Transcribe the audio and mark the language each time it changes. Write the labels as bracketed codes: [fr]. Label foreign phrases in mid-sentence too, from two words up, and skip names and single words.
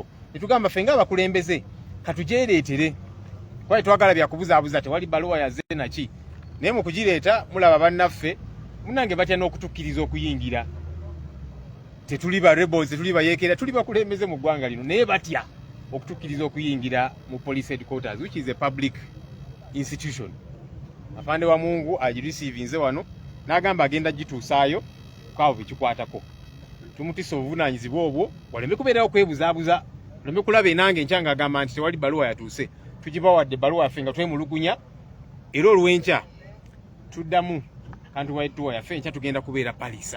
[lg] Ne tugamba ffe ng'abakulembeze katujereetere. Kwaye twagala byakubuzaabuza tewali bbaluwa yazze naki. Naye mu kugireeta mulaba bannaffe munnange batya n'okutukkiriza okuyingira. Tetuli ba rebels, tetuli bayeekera, tuli bakulembeze mu ggwanga lino naye batya okutukkiriza okuyingira mu [en] police headquarters, which is a public institution. [lg] Afande wa Mungu agireceivinze wano n'agamba agenda gituusaayo kwabo bekikwatako. Tumutisa obuvunaanyizibwa obwo waleme kubeerawo kwebuzaabuza, waleme kulaba enange enkyanga agamba nti tewali baluwa yatuuse. Tugibawadde baluwa yaffe nga twemulugunya era olw'enkya tuddamu [en] countrywide tour [lg] yaffe enkya tugenda kubeera Palisa.